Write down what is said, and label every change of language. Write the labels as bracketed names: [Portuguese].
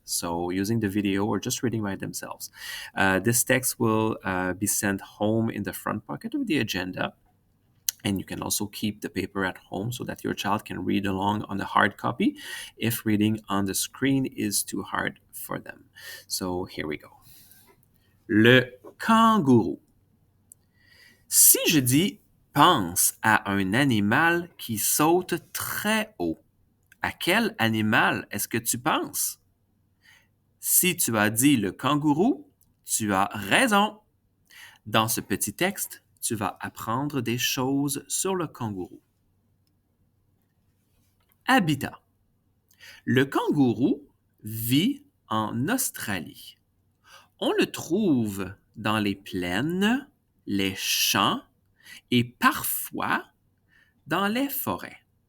[English] So using the video or just reading by themselves. This text will be sent home in the front pocket of the agenda. And you can also keep the paper at home so that your child can read along on the hard copy if reading on the screen is too hard for them. So here we go. [French] Le kangourou. Si je dis pense à un animal qui saute très haut, à quel animal est-ce que tu penses? Si tu as dit le kangourou, tu as raison. Dans ce petit texte, tu vas apprendre des choses sur le kangourou. Habitat. Le kangourou vit en Australie. On le trouve dans les plaines, les champs et parfois dans les forêts.